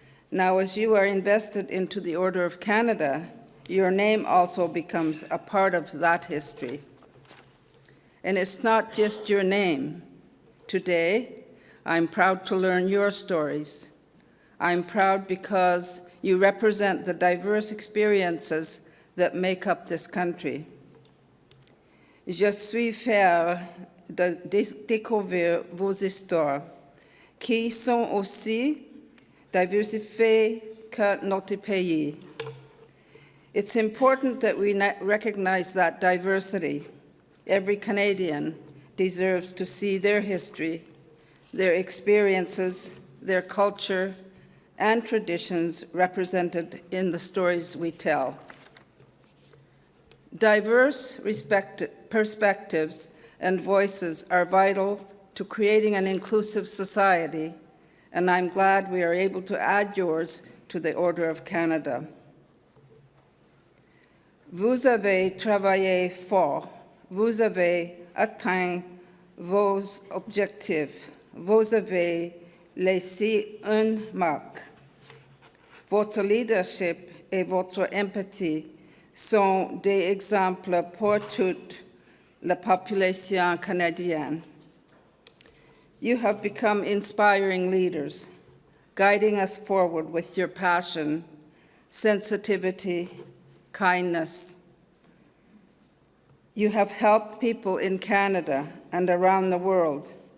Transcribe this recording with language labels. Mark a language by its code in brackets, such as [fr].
[en] Now, as you are invested into the Order of Canada, your name also becomes a part of that history. And it's not just your name. Today, I'm proud to learn your stories. I'm proud because you represent the diverse experiences that make up this country. [fr] Je suis fière de découvrir vos histoires, qui sont aussi diversifiées que notre pays. [en] It's important that we recognize that diversity. Every Canadian deserves to see their history, their experiences, their culture, and traditions represented in the stories we tell. Diverse perspectives and voices are vital to creating an inclusive society, and I'm glad we are able to add yours to the Order of Canada. [fr] Vous avez travaillé fort, vous avez atteint vos objectifs, vous avez laissé une marque. Votre leadership et votre empathie sont des exemples pour toute la population canadienne. [en] You have become inspiring leaders, guiding us forward with your passion, sensitivity, kindness. You have helped people in Canada and around the world.